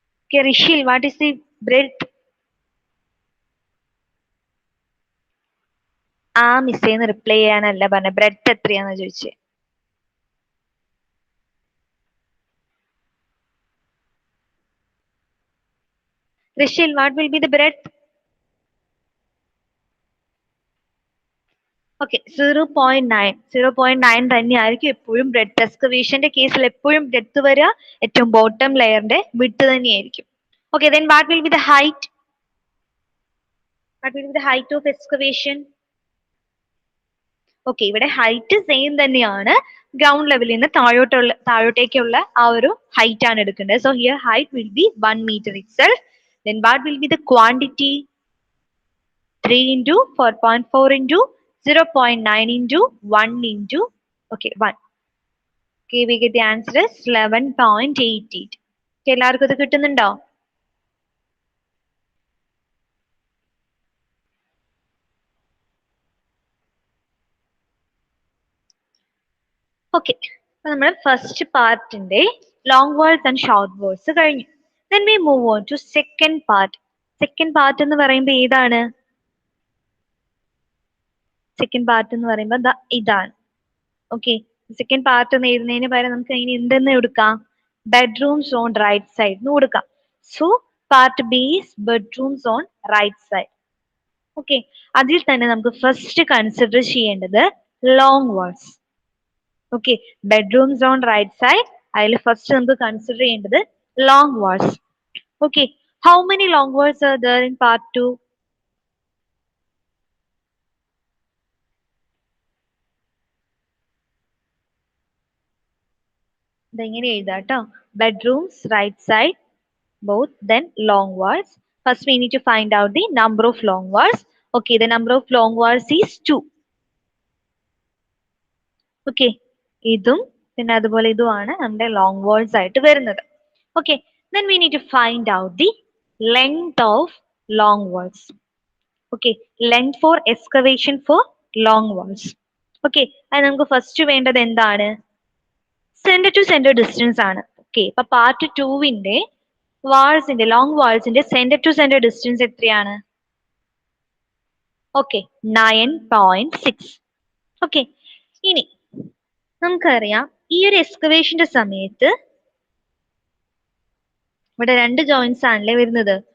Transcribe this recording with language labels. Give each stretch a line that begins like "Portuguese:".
English: Okay, Rishil, what is the breadth?
Malayalam: ആ മിസ്സേന്ന് reply ചെയ്യാനല്ല പറഞ്ഞ, breadth എത്രയാന്ന് ചോദിച്ചേ.
English: Rishil, what will be the breadth?
Malayalam: Okay, 0.9. 0.9 തന്നെയായിരിക്കും എപ്പോഴും ബ്രെഡ്ത്ത്. എക്സ്കവേഷന്റെ കേസിൽ എപ്പോഴും ബ്രെഡ്ത്ത് വരിക ഏറ്റവും ബോട്ടം ലെയറിന്റെ വിഡ്ത്ത് തന്നെയായിരിക്കും.
English: Okay, then what will be the height? What will be the height of excavation?
Malayalam: Okay, ഇവിടെ ഹൈറ്റ് സെയിം തന്നെയാണ്. ഗ്രൗണ്ട് ലെവലിൽ നിന്ന് താഴോട്ടേക്കുള്ള ആ ഒരു ഹൈറ്റ് ആണ് എടുക്കേണ്ടത്.
English: So here height will be 1 meter itself. Then what will be the quantity? 3 into 4.4 into 0.9 into 1 into, okay, 1. Okay, we get the answer is 11.88.
Malayalam: എല്ലാവർക്കും ഇത് കിട്ടുന്നുണ്ടോ? ഓക്കെ, അപ്പൊ നമ്മൾ first പാർട്ടിന്റെ long words and short words കഴിഞ്ഞു.
English: Then we move on to second part.
Malayalam: Second part എന്ന് പറയുമ്പോൾ ഏതാണ്? Second part എന്ന് പറയുമ്പോൾ ഇതാണ്. ഓക്കെ, സെക്കൻഡ് പാർട്ട് എന്ന് എഴുതുന്നതിന് പകരം നമുക്ക് അതിന് എന്തെന്ന് കൊടുക്കാം? ബെഡ്റൂംസ് ഓൺ റൈറ്റ് സൈഡ് എന്ന് കൊടുക്കാം.
English: So part B is bedrooms on right side.
Malayalam: Okay, അതിൽ തന്നെ നമുക്ക് ഫസ്റ്റ് കൺസിഡർ ചെയ്യേണ്ടത് long walls. Okay, bedrooms on right side, അതിൽ ഫസ്റ്റ് നമുക്ക് കൺസിഡർ ചെയ്യേണ്ടത് long walls.
English: Okay, how many long walls are there in part 2?
Malayalam: ഇതെങ്ങനെ എഴുതാട്ടോ?
English: Bedrooms right side both, then long walls. First we need to find out the number of long walls. Okay, the number of long walls is 2.
Malayalam: Okay, ഇതും പിന്നെ അതുപോലെ ഇതുമാണ് നമ്മുടെ long walls ആയിട്ട് വരുന്നത്.
English: Okay, then we need to find out the length of long walls. Okay, length for excavation for long walls.
Malayalam: Okay, അത് നമുക്ക് first വേണ്ടത് എന്താണ്? സെന്റർ ടു സെന്റർ ഡിസ്റ്റൻസ് ആണ്. ഓക്കെ, ഇപ്പൊ part 2വിന്റെ വാൾസിന്റെ long വാൾസിന്റെ centre to centre distance എത്രയാണ്? Okay, 9.6. Okay, ഇനി നമുക്കറിയാം ഈ ഒരു എക്സ്കവേഷന്റെ സമയത്ത് ഇവിടെ രണ്ട് ജോയിന്റ്സ് ആണല്ലേ വരുന്നത്.